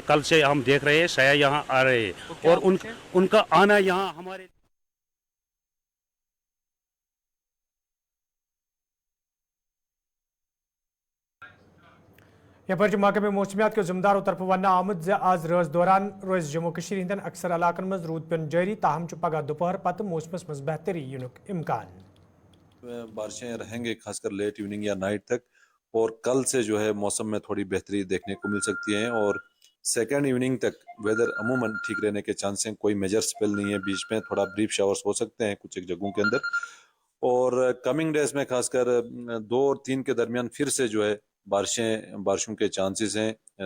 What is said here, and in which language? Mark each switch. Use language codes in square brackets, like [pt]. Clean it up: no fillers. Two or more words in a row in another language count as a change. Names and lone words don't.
[hi] कल से हम देख रहे हैं सयाह यहाँ आ रहे हैं और उनका आना यहाँ हमारे [ks] यपर महकमे मौसमियात के जिम्मेदारों तरफ वन आमद जे आज रोज दौरान रोज जम्मू कश्मीर हिंदन अक्सर इलाकन मज रूद पेन जारी. ताहम पगह दोपहर पत मौसमस मज बेहतरी युनुक इम्कान. [hi] बारिशें रहेंगे खासकर [en] late evening [hi] या नाइट तक और कल से जो है मौसम में थोड़ी बेहतरी देखने को मिल सकती है और [en] second evening [hi] तक वेदर अमूमन ठीक रहने के चांस हैं. कोई [en] major spell [hi] नहीं है. बीच में थोड़ा [en] brief showers [hi] हो सकते हैं कुछ एक जगहों के अंदर और [en] coming days [hi] में खासकर 2 और 3 के दरमियान फिर से जो है बारिशों के चांसेस हैं.